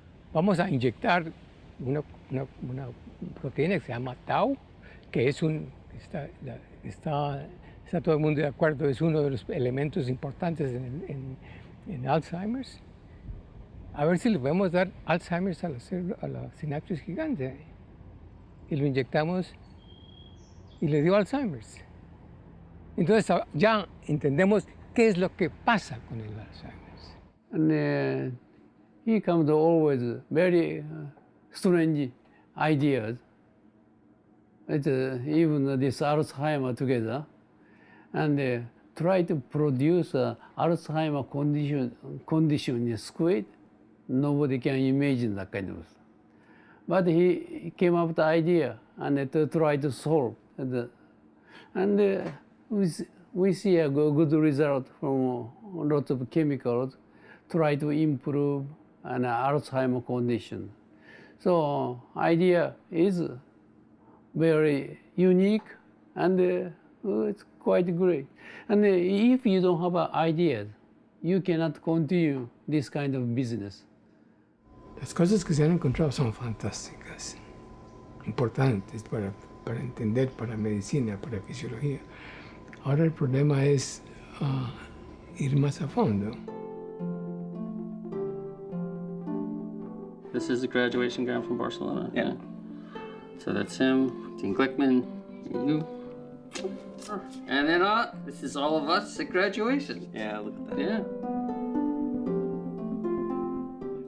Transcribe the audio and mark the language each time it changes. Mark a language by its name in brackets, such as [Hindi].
[Spanish] Vamos a inyectar una proteína que se llama tau, que es está todo el mundo de acuerdo, es uno de los elementos importantes en Alzheimer's. A ver si le podemos dar Alzheimer's a la sinapsis gigante. Y lo inyectamos y le dio Alzheimer's. Entonces ya entendemos qué es lo que pasa con el Alzheimer's. [English] And he comes to always very strange ideas. It's, even this Alzheimer together. And try to produce Alzheimer condition in squid. Nobody can imagine that kind of stuff. But he came up with the idea and to try to solve. And we see a good result from lots of chemicals, try to improve an Alzheimer condition. So idea is very unique and it's quite great. And if you don't have ideas, you cannot continue this kind of business. [Spanish] Las cosas que se han encontrado son fantásticas, importantes para entender, para medicina, para fisiología. Ahora el problema es ir más a fondo. [English] This is the graduation gown from Barcelona. Yeah. So that's him, Dean Glickman, you. And then this is all of us at graduation. Yeah, look at that. Yeah.